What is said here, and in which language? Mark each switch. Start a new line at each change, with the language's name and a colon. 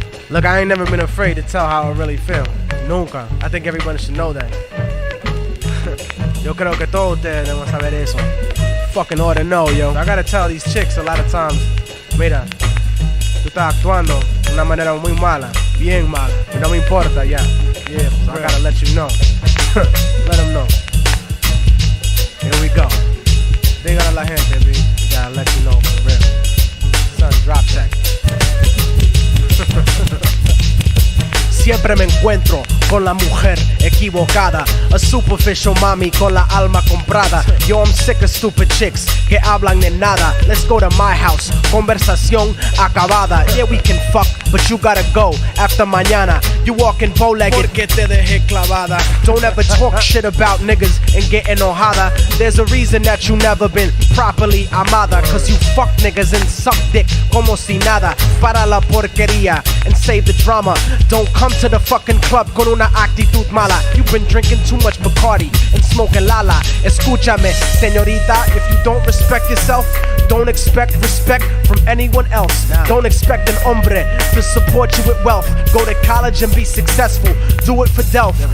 English: Look, I ain't never been afraid to tell how I really feel.
Spanish: Nunca.
English: I think everyone should know that.
Spanish: Yo creo que todos ustedes deben saber eso.
English: Fucking ought to know,
Spanish: yo.
English: I gotta tell these chicks a lot of times,
Spanish: mira, tú estás actuando de una manera muy mala, bien mala. Y no me importa, ya.
English: Yeah, so I gotta let you know. Let them know. Here we go.
Spanish: Dígale a la gente,
English: B. We gotta let you know for real. Son, drop check.
Spanish: Siempre me encuentro con la mujer equivocada,
English: a superficial
Spanish: mami con la alma comprada.
English: Yo, I'm sick of stupid chicks
Spanish: que hablan de nada.
English: Let's go to my house,
Spanish: conversación acabada.
English: Yeah, we can fuck, but you gotta go after mañana. You walking bow-legged
Spanish: porque te dejé clavada.
English: Don't ever talk shit about niggas and get enojada. There's a reason that you never been properly amada, cause you fuck niggas and suck dick
Spanish: como si nada. Para la porquería
English: and save the drama. Don't come to the fucking club
Spanish: con una actitud mala.
English: You've been drinking too much Bacardi and smoking lala.
Spanish: Escúchame, señorita,
English: if you don't respect yourself, don't expect respect from anyone else. Don't expect an hombre to support you with wealth. Go to college and be successful. Do it for Delph.